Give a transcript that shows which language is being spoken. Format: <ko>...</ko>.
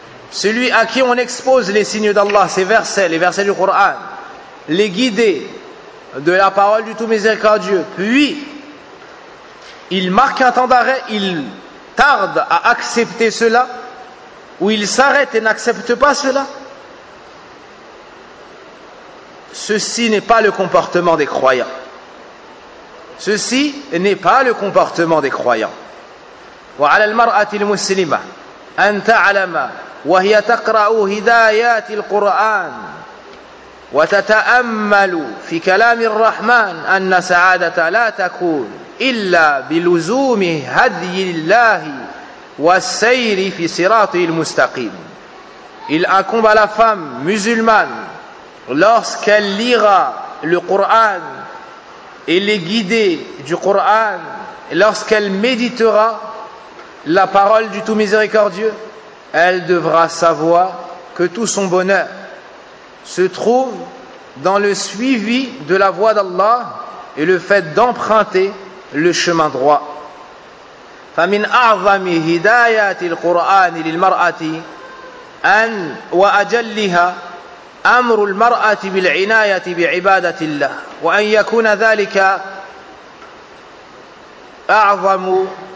<fr>Celui à qui on expose les signes d'Allah, ses versets, les versets du Coran, les guidés de la parole du Tout Miséricordieux, puis il marque un temps d'arrêt, il tarde à accepter cela, ou il s'arrête et n'accepte pas cela, ceci n'est pas le comportement des croyants. Ceci n'est pas le comportement des croyants.</fr> <ar>وعلى المرأة المسلمة أن تعلم وهي تقرأ هدايات القرآن وتتأمل في كلام الرحمن أن سعادة لا تكون إلا بلزوم هدي الله والسير في صراط المستقيم.</ar> <fr>Il incombe à la femme musulmane lorsqu'elle lira le Coran et les guidées du Coran, lorsqu'elle méditera la parole du Tout Miséricordieux, elle devra savoir que tout son bonheur se trouve dans le suivi de la voie d'Allah et le fait d'emprunter le chemin droit.</fr> <ar>فَمِنْ أَعْظَمِ هِدَايَةِ الْقُرْآنِ لِلْمَرْأَةِ أَنْ وَأَجَلِّهَا أمر المرأة بالعناية بعبادة الله وأن يكون ذلك أعظم</ar>